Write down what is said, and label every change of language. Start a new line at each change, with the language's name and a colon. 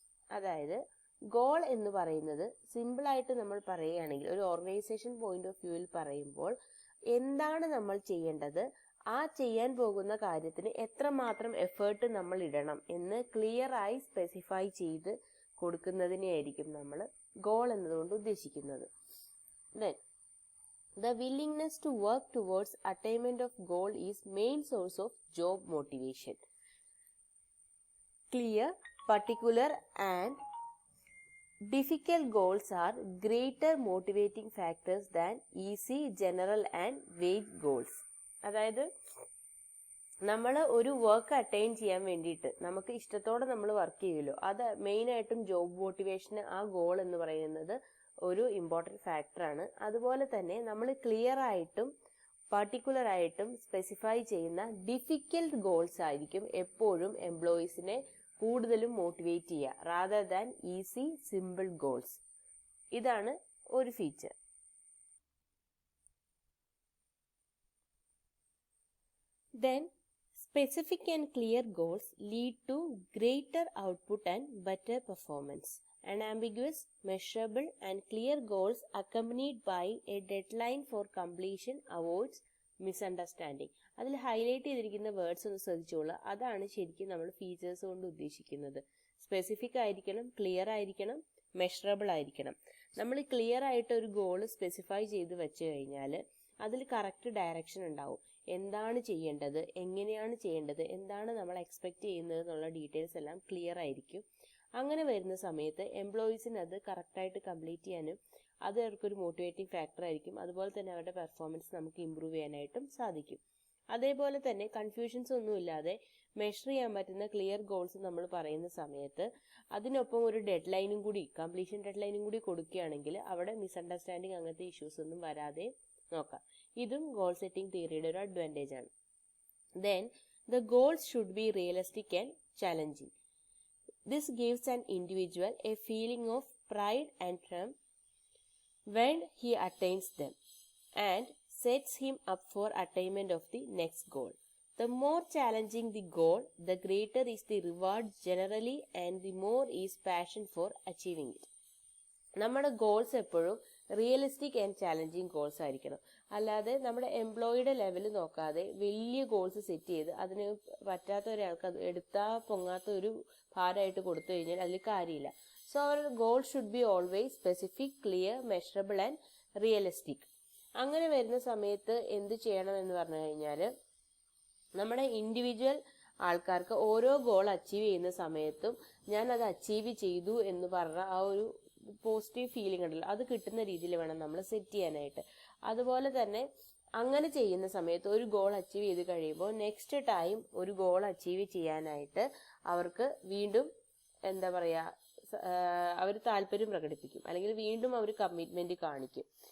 Malayalam: അതായത് ഗോൾ എന്ന് പറയുന്നത് സിമ്പിളായിട്ട് നമ്മൾ പറയുകയാണെങ്കിൽ, ഒരു ഓർഗനൈസേഷൻ പോയിന്റ് ഓഫ് വ്യൂവിൽ പറയുമ്പോൾ എന്താണ് നമ്മൾ ചെയ്യേണ്ടത്, ആ ചെയ്യാൻ പോകുന്ന കാര്യത്തിന് എത്രമാത്രം എഫേർട്ട് നമ്മൾ ഇടണം എന്ന് ക്ലിയർ ആയി സ്പെസിഫൈ ചെയ്ത് കൊടുക്കുന്നതിനെയായിരിക്കും നമ്മൾ ഗോൾ എന്നതുകൊണ്ട് ഉദ്ദേശിക്കുന്നത്.
English: Then, the willingness to work towards attainment of goal is main source of job motivation. Clear, particular and difficult goals are greater motivating factors than easy, general and vague goals.
Malayalam: അതായത് നമ്മൾ ഒരു work attain ചെയ്യാൻ വേണ്ടിയിട്ട് നമുക്ക് ഇഷ്ടത്തോടെ നമ്മൾ work ചെയ്യുമല്ലോ, അത് മെയിനായിട്ടും ജോബ് മോട്ടിവേഷന് ആ ഗോൾ എന്ന് പറയുന്നത് ഒരു ഇമ്പോർട്ടൻറ്റ് ഫാക്ടറാണ്. അതുപോലെ തന്നെ നമ്മൾ ക്ലിയർ ആയിട്ടും പർട്ടിക്കുലർ ആയിട്ടും സ്പെസിഫൈ ചെയ്യുന്ന ഡിഫിക്കൽട്ട് ഗോൾസ് ആയിരിക്കും എപ്പോഴും എംപ്ലോയീസിനെ കൂടുതലും മോട്ടിവേറ്റ് ചെയ്യുക,
English: Rather than easy simple goals.
Malayalam: ഇതാണ് ഒരു feature.
English: Then, specific and clear goals lead to greater output and better performance. Unambiguous, measurable and clear goals accompanied by a deadline for completion avoids misunderstanding.
Malayalam: അതിൽ highlight ചെയ്തിരിക്കുന്ന words ഒന്ന് ശ്രദ്ധിച്ചോളൂ. അതാണ് ശരിക്കും നമ്മൾ features കൊണ്ട് ഉദ്ദേശിക്കുന്നത്. സ്പെസിഫിക് ആയിരിക്കണം, ക്ലിയർ ആയിരിക്കണം, മെഷറബിൾ ആയിരിക്കണം. നമ്മൾ ക്ലിയർ ആയിട്ട് ഒരു ഗോൾ സ്പെസിഫൈ ചെയ്ത് വെച്ച് കഴിഞ്ഞാൽ അതിൽ കറക്റ്റ് ഡയറക്ഷൻ ഉണ്ടാവും. എന്താണ് ചെയ്യേണ്ടത്, എങ്ങനെയാണ് ചെയ്യേണ്ടത്, എന്താണ് നമ്മൾ എക്സ്പെക്ട് ചെയ്യുന്നത് എന്നുള്ള ഡീറ്റെയിൽസ് എല്ലാം ക്ലിയർ ആയിരിക്കും. അങ്ങനെ വരുന്ന സമയത്ത് എംപ്ലോയീസിന് അത് കറക്റ്റായിട്ട് കംപ്ലീറ്റ് ചെയ്യാനും അത് അവർക്കൊരു മോട്ടിവേറ്റിംഗ് ഫാക്ടർ ആയിരിക്കും. അതുപോലെ തന്നെ അവരുടെ പെർഫോമൻസ് നമുക്ക് ഇമ്പ്രൂവ് ചെയ്യാനായിട്ടും സാധിക്കും. അതേപോലെ തന്നെ കൺഫ്യൂഷൻസ് ഒന്നുമില്ലാതെ മെഷർ ചെയ്യാൻ പറ്റുന്ന ക്ലിയർ ഗോൾസ് നമ്മൾ പറയുന്ന സമയത്ത് അതിനൊപ്പം ഒരു ഡെഡ് ലൈനും കൂടി, കംപ്ലീഷൻ ഡെഡ് ലൈനും കൂടി കൊടുക്കുകയാണെങ്കിൽ അവിടെ മിസ്അണ്ടർസ്റ്റാൻഡിങ് അങ്ങനത്തെ ഇഷ്യൂസ് ഒന്നും വരാതെ നോക്കാം. ഇതും ഗോൾ സെറ്റിംഗ് തിയറിയുടെ ഒരു അഡ്വാൻറ്റേജ് ആണ്.
English: Then the goals should be realistic and challenging. This gives an individual a feeling of pride and triumph when he attains them and sets him up for attainment of the next goal. The more challenging the goal, the greater is the reward generally and the more is passion for achieving it.
Malayalam: നമ്മുടെ goals എപ്പോഴും realistic and challenging goals ആയിരിക്കണം. അല്ലാതെ നമ്മുടെ എംപ്ലോയിയുടെ level നോക്കാതെ വലിയ goals set ചെയ്ത് അതിന് പറ്റാത്ത ഒരാൾക്ക് അത് എടുത്താൽ പൊങ്ങാത്ത ഒരു ഭാരമായിട്ട് കൊടുത്തു കഴിഞ്ഞാൽ അതിൽ കാര്യമില്ല.
English: So our goal should be always specific, clear, measurable and realistic.
Malayalam: അങ്ങനെ വരുന്ന സമയത്ത് എന്ത് ചെയ്യണമെന്ന് പറഞ്ഞു കഴിഞ്ഞാൽ നമ്മുടെ ഇൻഡിവിജ്വൽ ആൾക്കാർക്ക് ഓരോ ഗോൾ അച്ചീവ് ചെയ്യുന്ന സമയത്തും ഞാൻ അത് അച്ചീവ് ചെയ്തു എന്ന് പറഞ്ഞ ആ ഒരു പോസിറ്റീവ് ഫീലിംഗ് ഉണ്ടല്ലോ, അത് കിട്ടുന്ന രീതിയിൽ വേണം നമ്മൾ സെറ്റ് ചെയ്യാനായിട്ട്. അതുപോലെ തന്നെ അങ്ങനെ ചെയ്യുന്ന സമയത്ത് ഒരു ഗോൾ അച്ചീവ് ചെയ്ത് കഴിയുമ്പോൾ നെക്സ്റ്റ് ടൈം ഒരു ഗോൾ അച്ചീവ് ചെയ്യാനായിട്ട് അവർക്ക് വീണ്ടും എന്താ പറയുക, അവർ താല്പര്യം പ്രകടിപ്പിക്കും, അല്ലെങ്കിൽ വീണ്ടും അവർ കമ്മിറ്റ്മെന്റ് കാണിക്കും.